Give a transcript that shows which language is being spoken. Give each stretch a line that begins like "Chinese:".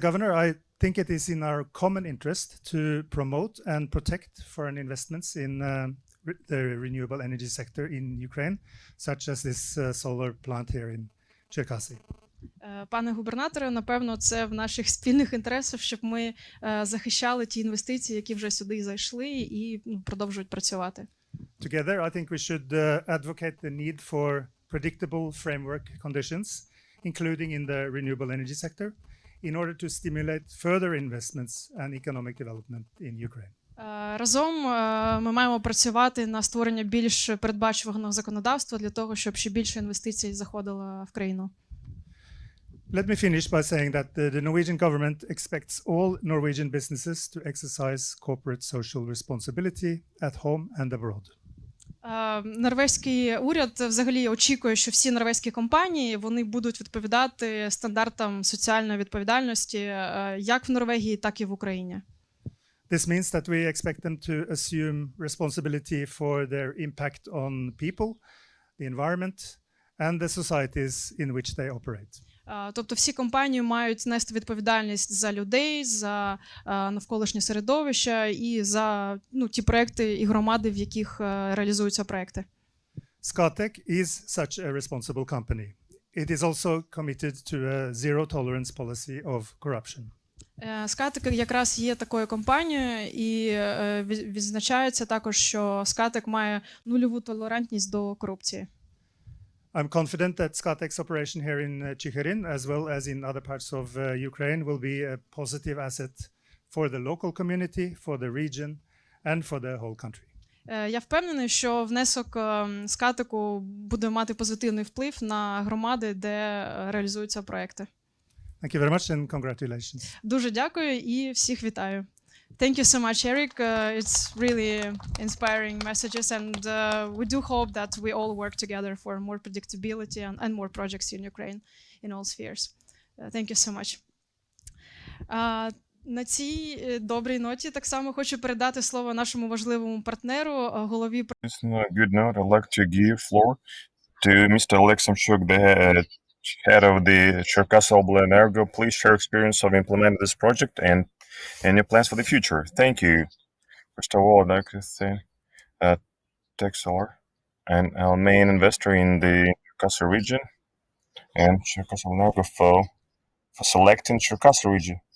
English: Governor, I think it is in our common interest to promote and protect foreign investments in the renewable energy sector in Ukraine, such as this solar plant here in Cherkasy.
Ukrainian: Пане губернаторе, напевно, це в наших спільних інтересах, щоб ми захищали ті інвестиції, які вже сюди зайшли і продовжують працювати.
English: Together, I think we should advocate the need for predictable framework conditions, including in the renewable energy sector, in order to stimulate further investments and economic development in Ukraine.
Ukrainian: Разом ми маємо працювати на створення більш передбачуваного законодавства для того, щоб ще більше інвестицій заходило в країну.
English: Let me finish by saying that the Norwegian government expects all Norwegian businesses to exercise corporate social responsibility at home and abroad.
Ukrainian: Норвезький уряд взагалі очікує, що всі норвезькі компанії вони будуть відповідати стандартам соціальної відповідальності як в Норвегії, так і в Україні.
English: This means that we expect them to assume responsibility for their impact on people, the environment, and the societies in which they operate.
Ukrainian: Тобто всі компанії мають нести відповідальність за людей, за навколишнє середовище і за ті проекти і громади, в яких реалізуються проекти.
English: Scatec is such a responsible company. It is also committed to a zero tolerance policy of corruption.
Ukrainian: Scatec якраз є такою компанією і відзначається також, що Scatec має нульову толерантність до корупції.
English: I'm confident that Scatec's operation here in Chigirin, as well as in other parts of Ukraine, will be a positive asset for the local community, for the region, and for the whole country.
Ukrainian: Я впевнений, що внесок Scatec'у буде мати позитивний вплив на громади, де реалізуються проекти.
English: Thank you very much and congratulations.
Ukrainian: Дуже дякую і всіх вітаю.
English: Thank you so much, Erik. It's really inspiring messages, and we do hope that we all work together for more predictability and more projects in Ukraine in all spheres. Thank you so much.
Ukrainian: На цій добрій ноті так само хочу передати слово нашому важливому партнеру, голові.
English: On a good note, I'd like to give floor to Mr. Oleg Samchuk, the head of the Cherkasyoblenergo. Please share experience of implementing this project and your plans for the future. Thank you. First of all, I'd like to thank Texor and our main investor in the Cherkasy region and Cherkasyoblenergo for selecting Cherkasy region.